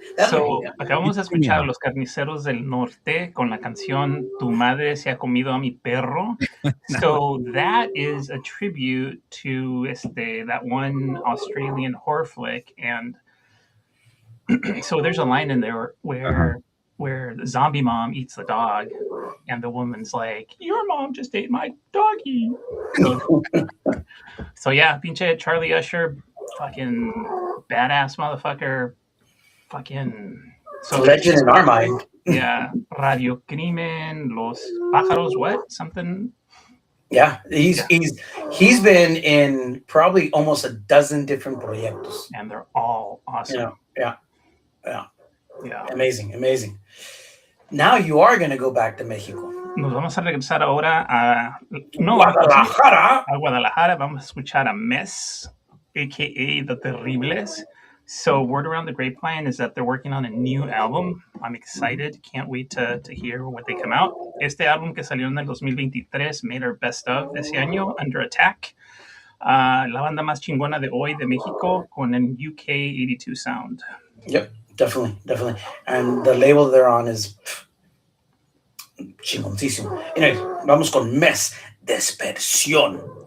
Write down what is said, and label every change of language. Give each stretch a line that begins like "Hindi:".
Spanish: So, acabamos de escuchar a los Carniceros del Norte con la canción Tu madre se ha comido a mi perro.
English: So that is a tribute to that one Australian horror flick, and so there's a line in there where where the zombie mom eats the dog, and the woman's like, "Your mom just ate my doggy." So yeah, pinche Charlie Usher, fucking badass motherfucker, fucking. So Legend in our mind. yeah, Radio Crimen, Los Pájaros, what something. Yeah, he's been in probably almost a dozen different proyectos. And they're all awesome. Yeah. Yeah. Amazing. Now you are going to go back to Mexico.
Spanish: Nos vamos a regresar ahora a Guadalajara. A Guadalajara. Vamos a escuchar a Mess, aka The Terribles.
English: So word around the grapevine is that they're working on a new album. I'm excited. Can't wait to hear what they come out.
Spanish: Este álbum que salió en el 2023
English: made our best of
Spanish: ese año, Under Attack. La banda más chingona de hoy de México con el UK 82 sound.
English: Yep, definitely. And the label they're on is chingoncísimo.
Spanish: Anyway, vamos con Mes, Dispersión.